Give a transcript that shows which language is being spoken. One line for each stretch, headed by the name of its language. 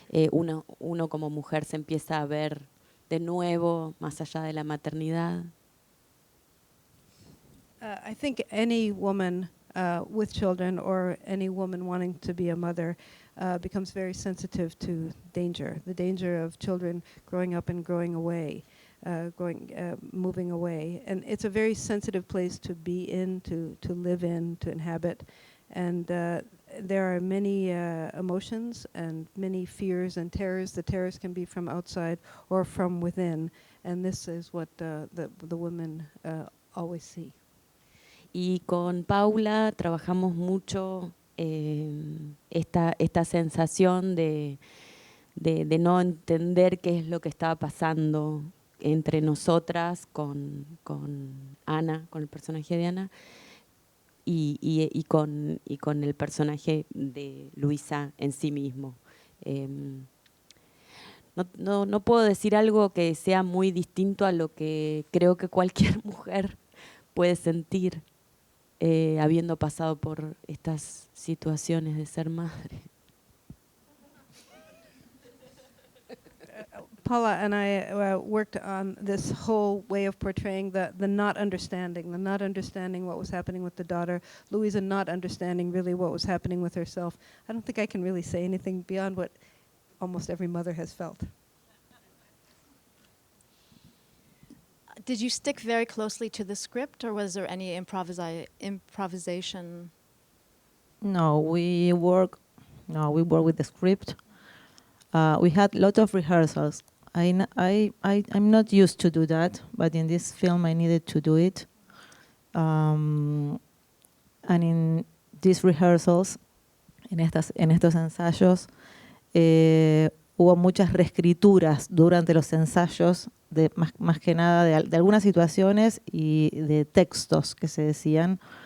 Spanish: Uno como mujer se empieza a ver de nuevo más allá de la maternidad.
English: I think any woman with children or any woman wanting to be a mother becomes very sensitive to danger, the danger of children growing up and growing away, moving away. And it's a very sensitive place to be in, to live in, to inhabit. And there are many emotions and many fears and terrors. The terrors can be from outside or from within. And this is what the women always see. Y con Paula trabajamos mucho esta sensación de no entender qué es lo que estaba pasando entre nosotras con Ana, con el personaje de Ana, y con el personaje de Luisa en sí mismo. No puedo decir algo que sea muy distinto a lo que creo que cualquier mujer puede sentir habiendo pasado por estas situaciones de ser madre. Paula and I worked on this whole way of portraying the not understanding what was happening with the daughter, Luisa not understanding really what was happening with herself. I don't think I can really say anything beyond what almost every mother has felt. Did you stick very closely to the script, or was there any improvisation? No, we work with the script. We had a lot of rehearsals. I'm not used to do that, but in this film I needed to do it. And in these rehearsals,
Spanish: en estos ensayos, hubo muchas reescrituras durante los ensayos, más que nada de algunas situaciones y de textos que se decían.